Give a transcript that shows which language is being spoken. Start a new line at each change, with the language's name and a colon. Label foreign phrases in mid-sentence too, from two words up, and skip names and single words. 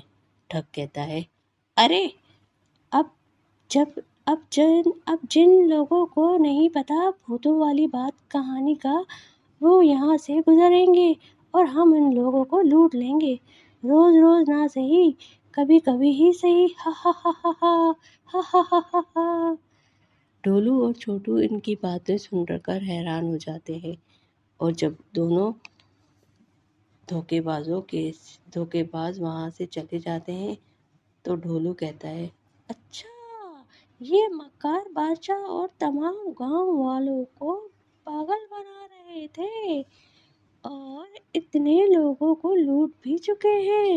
Urdu: ٹھگ کہتا ہے، ارے اب جن لوگوں کو نہیں پتا بھوتوں والی کہانی کا، وہ یہاں سے گزریں گے اور ہم ان لوگوں کو لوٹ لیں گے، روز نہ صحیح، کبھی کبھی ہی صحیح، ہا ہا ہا ہا ہا ہا ہا ہا ہا۔ ڈھولو اور چھوٹو ان کی باتیں سن کر حیران ہو جاتے ہیں اور جب دونوں دھوکے باز وہاں سے چلے جاتے ہیں تو ڈھولو کہتا ہے، اچھا یہ مکار بادشاہ اور تمام گاؤں والوں کو پاگل بنا رہے تھے اور اتنے لوگوں کو لوٹ بھی چکے ہیں۔